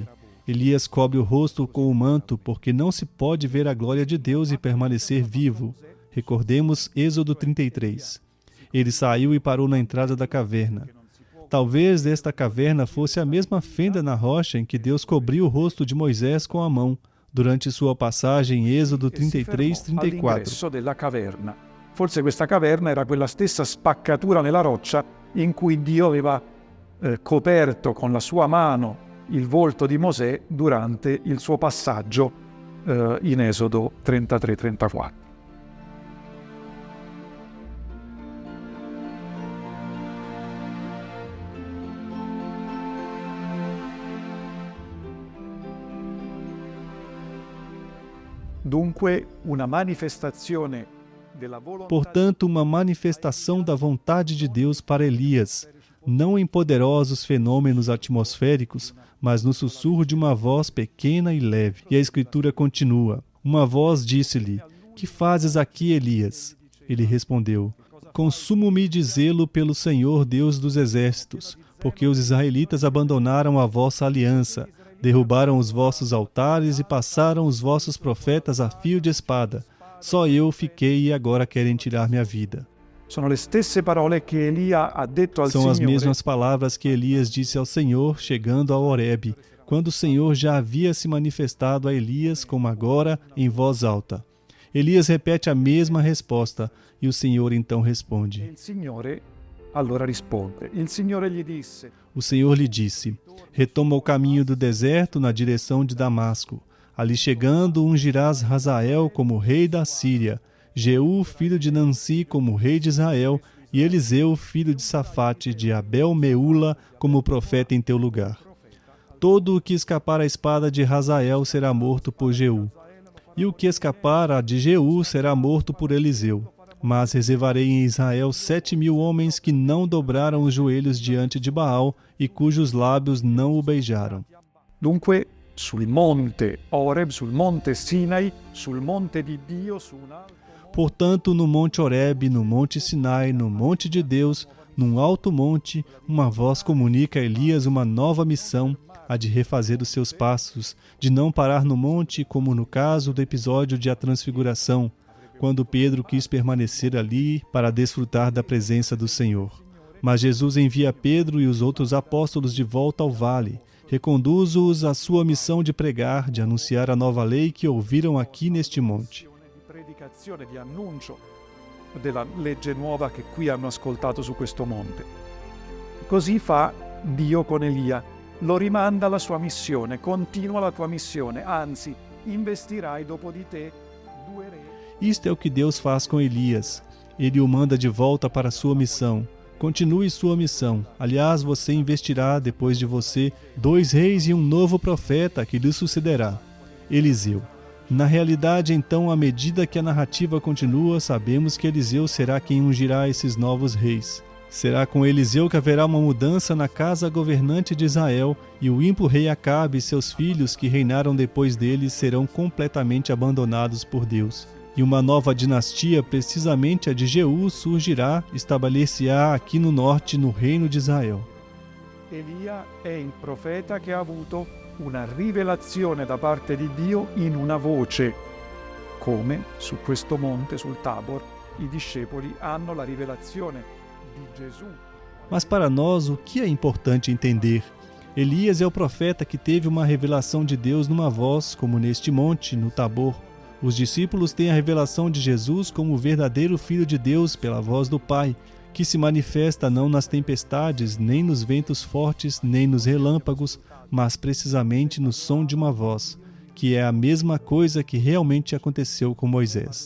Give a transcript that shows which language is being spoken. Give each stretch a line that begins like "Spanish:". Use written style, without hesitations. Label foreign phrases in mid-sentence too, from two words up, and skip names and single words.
Portuguese: Elias cobre o rosto com o manto, porque não se pode ver a glória de Deus e permanecer vivo. Recordemos Êxodo 33. Ele saiu e parou na entrada da caverna. Talvez esta caverna fosse a mesma fenda na rocha em que Deus cobriu o rosto de Moisés com a mão, durante sua passagem em Êxodo 33, 34.
Italian: All'ingresso della caverna. Forse questa caverna era quella stessa spaccatura nella roccia in cui Dio aveva coperto con la sua mano il volto di Mosè durante il suo passaggio in Esodo 33-34. Dunque, una manifestazione della volontà.
Portuguese: Portanto, uma manifestação da vontade de Deus para Elias, não em poderosos fenômenos atmosféricos, mas no sussurro de uma voz pequena e leve. E a Escritura continua. Uma voz disse-lhe: "Que fazes aqui, Elias?" Ele respondeu: "Consumo-me de zelo pelo Senhor Deus dos exércitos, porque os israelitas abandonaram a vossa aliança, derrubaram os vossos altares e passaram os vossos profetas a fio de espada. Só eu fiquei e agora querem tirar minha vida."
Italian: Sono le stesse parole che Elia ha detto al
Portuguese: São as
Italian: Signore.
Portuguese: mesmas palavras que Elias disse ao Senhor chegando a Horebe, quando o Senhor já havia se manifestado a Elias como agora em voz alta. Elias repete a mesma resposta e o Senhor então responde.
Italian: Il Signore allora risponde. Il Signore gli disse:
Portuguese: O Senhor lhe disse: "Retoma o caminho do deserto na direção de Damasco. Ali chegando, ungirás Hazael como rei da Síria, Jeú, filho de Nansi, como rei de Israel, e Eliseu, filho de Safate, de Abel-Meula, como profeta em teu lugar. Todo o que escapar à espada de Hazael será morto por Jeú, e o que escapar a de Jeú será morto por Eliseu. Mas reservarei em Israel 7.000 homens que não dobraram os joelhos diante de Baal e cujos lábios não o beijaram."
Italian: Dunque, sul monte Oreb, sul monte Sinai, sul monte di Dio, su un alto.
Portuguese: Portanto, no monte Horebe, no monte Sinai, no monte de Deus, num alto monte, uma voz comunica a Elias uma nova missão, a de refazer os seus passos, de não parar no monte, como no caso do episódio de A Transfiguração, quando Pedro quis permanecer ali para desfrutar da presença do Senhor. Mas Jesus envia Pedro e os outros apóstolos de volta ao vale, reconduz-os à sua missão de pregar, de anunciar a nova lei que ouviram aqui neste monte.
Italian: Predicazione di annuncio della legge nuova che qui hanno ascoltato su questo monte. Così fa Dio con Elia, lo rimanda alla sua missione, continua la tua missione, anzi, investirai dopo di te 2 re.
Portuguese: Isto é o que Deus faz com Elias. Ele o manda de volta para a sua missão. Continue sua missão. Aliás, você investirá depois de você 2 reis e um novo profeta que lhe sucederá, Eliseu. Na realidade, então, à medida que a narrativa continua, sabemos que Eliseu será quem ungirá esses novos reis. Será com Eliseu que haverá uma mudança na casa governante de Israel, e o ímpio rei Acabe e seus filhos que reinaram depois dele serão completamente abandonados por Deus. E uma nova dinastia, precisamente a de Jeú, surgirá, estabelecer-se-á aqui no norte, no reino de Israel.
Italian: Elia è il profeta che ha avuto una rivelazione da parte di Dio in una voce, come su questo monte, sul Tabor, i discepoli hanno la rivelazione di Gesù.
Portuguese: Mas para nós, o que é importante entender? Elias é o profeta que teve uma revelação de Deus numa voz, como neste monte, no Tabor. Os discípulos têm a revelação de Jesus como o verdadeiro Filho de Deus pela voz do Pai, que se manifesta não nas tempestades, nem nos ventos fortes, nem nos relâmpagos, mas precisamente no som de uma voz, que é a mesma coisa que realmente aconteceu com Moisés.